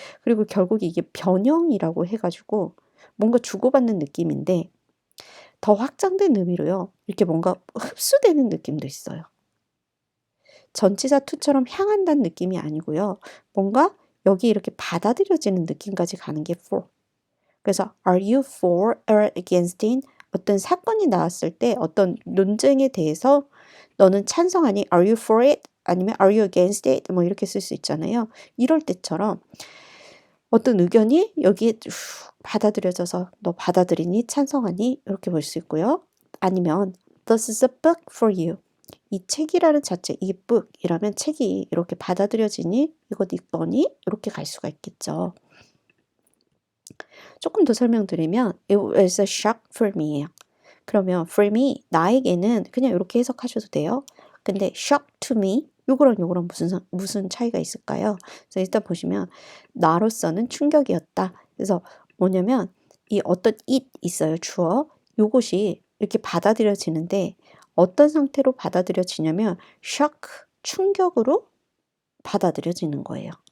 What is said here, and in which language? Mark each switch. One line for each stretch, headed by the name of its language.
Korean: 그리고 결국 이게 변형이라고 해가지고 뭔가 주고받는 느낌인데 더 확장된 의미로요. 이렇게 뭔가 흡수되는 느낌도 있어요. 전치사 to처럼 향한다는 느낌이 아니고요. 뭔가 여기 이렇게 받아들여지는 느낌까지 가는 게 for.
English: 그래서 are you for or against in?
Korean: 어떤 사건이 나왔을 때 어떤 논쟁에 대해서 너는 찬성하니?
English: Are you for it? 아니면 are you against it?
Korean: 뭐 이렇게 쓸 수 있잖아요. 이럴 때처럼 어떤 의견이 여기에 받아들여져서 너 받아들이니? 찬성하니? 이렇게 볼 수 있고요.
English: 아니면 this is a book for you.
Korean: 이 책이라는 자체, 이 book이라면 책이 이렇게 받아들여지니? 이거 네 거니? 이렇게 갈 수가 있겠죠. 조금 더 설명드리면
English: it was a shock for me예요.
Korean: 그러면
English: for me,
Korean: 나에게는 그냥 이렇게 해석하셔도 돼요. 근데
English: shock to me,
Korean: 요거랑 요거랑 무슨 차이가 있을까요? 그래서 일단 보시면 나로서는 충격이었다. 그래서 뭐냐면 이 어떤 it 있어요. 주어. 요것이 이렇게 받아들여지는데 어떤 상태로 받아들여지냐면 shock, 충격으로 받아들여지는 거예요.